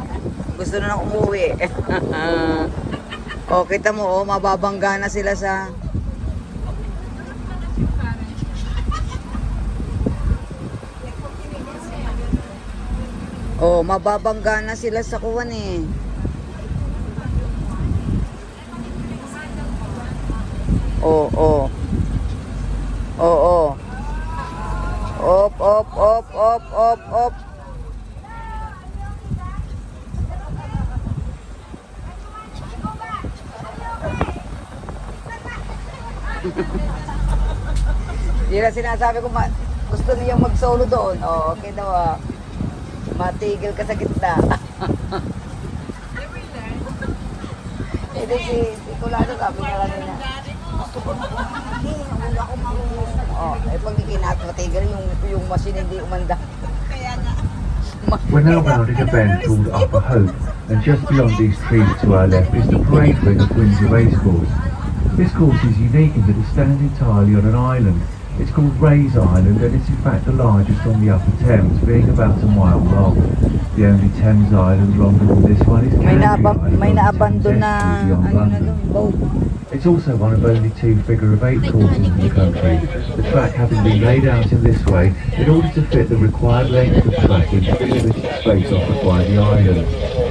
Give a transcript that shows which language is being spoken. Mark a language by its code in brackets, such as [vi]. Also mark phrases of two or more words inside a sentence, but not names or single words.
[tl] Gusto na nang umuwi. Oh, kita mo, oh, mababangga na sila sa... Oh, mababangga na sila sa kuwan eh. Oh, oh. Oh, oh. Op, op, op, op, op, op. Yun ang sinasabi ko, gusto niyang mag-solo doon. O, okay daw ah. Matigil ka sa gitna. Hindi si Kulado sabi niya kanina. Gusto ko na kumaki. Wala akong marunong. O, pag matigil yung machine hindi umanda. Kaya nga. [en] We're now rounding a bend called Upper Hope, and just beyond these trees to our left is the parade ring of Windsor Racecourse. This course is unique in that it stands entirely on an island. It's called Ray's Island, and it's in fact the largest on the Upper Thames, being about a mile long. The only Thames island longer than this one is Candy Island. [tl] May naabandon na ano na doon, boat. [en] It's also one of only 2 figure-of-8 courses in the country, the track having been laid out in this way in order to fit the required length of track into the limited space offered by the island.